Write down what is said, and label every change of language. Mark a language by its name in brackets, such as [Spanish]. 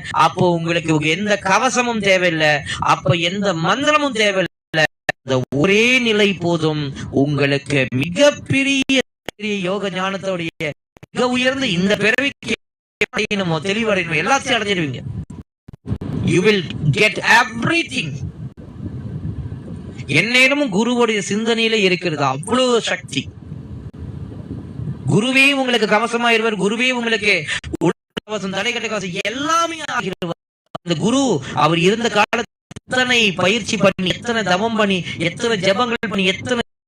[Tamil] அப்போ உங்களுக்கு எந்த கவசமும் தேவையில்லை, அப்ப எந்த மந்திரமும் தேவையில்லை. அந்த ஒரே நிலை போதும். உங்களுக்கு மிகப்பெரிய யோக ஞானத்தோடைய மிக உயர்ந்த இந்த பிறவிக்கு தெளிவடையணும், எல்லாத்தையும் அடைஞ்சிருவீங்க. [English] You will get everything. [Tamil] எந்நேரமும் குருவுடைய சிந்தனையில இருக்கிறது அவ்வளவு சக்தி. குருவே உங்களுக்கு கவசமா இருவர், குருவே உங்களுக்கு கவசம், தடைக்கட்ட கவசம் எல்லாமே ஆகிடுவார். அந்த குரு அவர் இருந்த காலத்தில் எத்தனை பயிற்சி பண்ணி, எத்தனை தவம் பண்ணி, எத்தனை ஜபங்கள் பண்ணி, எத்தனை